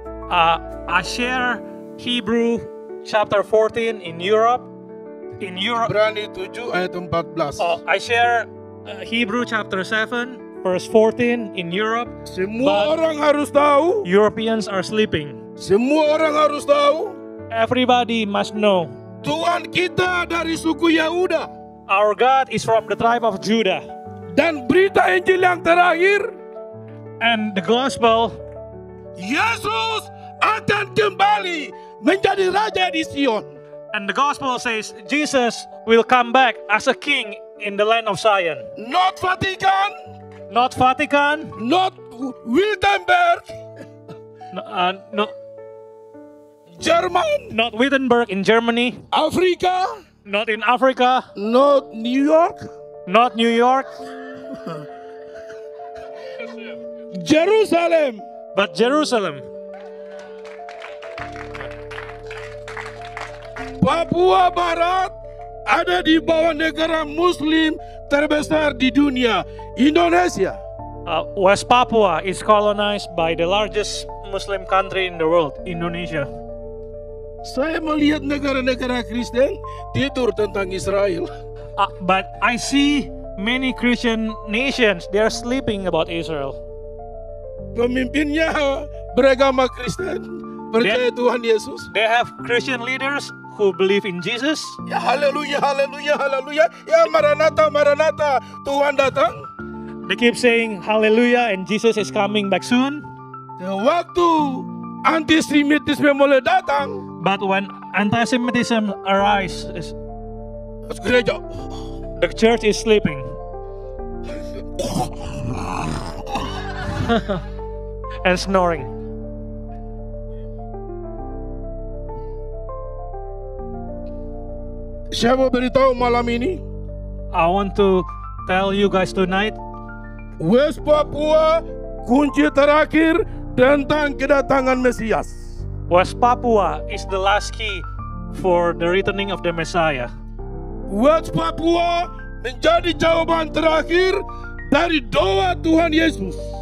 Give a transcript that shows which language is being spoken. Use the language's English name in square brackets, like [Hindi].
[English] I share Hebrew chapter 14 in Europe. In Europe, [Indonesian] Ibrani 7 ayat 14. [English] I share Hebrew chapter 7 verse 14 in Europe. [Indonesian] Semua [English] But [Indonesian] orang harus tahu, [English] Europeans are sleeping. [Indonesian] semua orang harus tahu, [English] Everybody must know [Indonesian] Tuhan kita dari suku Yehuda. [English] our God is from the tribe of Judah. [Indonesian] Dan berita Injil yang terakhir, [English] And the gospel, [Indonesian] Yesus akan kembali menjadi raja di Sion. [English] and the gospel says Jesus will come back as a king in the land of Zion. Not Vatikan, Not Vatican, not Wittenberg, no, [Indonesian] Jerman, [English] not Wittenberg in Germany, [Indonesian] Afrika, [English] not in Africa, not New York, not New York, Jerusalem. but Jerusalem. [Indonesian] Papua Barat ada di bawah negara Muslim terbesar di dunia, Indonesia. [English] West Papua is colonized by the largest Muslim country in the world, Indonesia. [Indonesian] Saya melihat negara-negara Kristen tidur tentang Israel. [English] But I see many Christian nations, they are sleeping about Israel. [Indonesian] Pemimpinnya beragama Kristen, percaya Tuhan Yesus. [English] They have Christian leaders who believe in Jesus. [Indonesian] Ya haleluya, haleluya, haleluya. Ya Maranatha, Maranatha, Tuhan datang. [English] They keep saying hallelujah and Jesus is coming back soon. [Indonesian] Waktu antisemitisme mulai datang, [English] But when anti-Semitism arises, [Indonesian] gereja [English] the church is sleeping. And snoring. [Indonesian] Saya mau beritahu malam ini, [English] I want to tell you guys tonight, [Indonesian] West Papua, kunci terakhir tentang kedatangan Mesias. [English] West Papua is the last key for the returning of the Messiah. [Indonesian] West Papua menjadi jawaban terakhir dari doa Tuhan Yesus.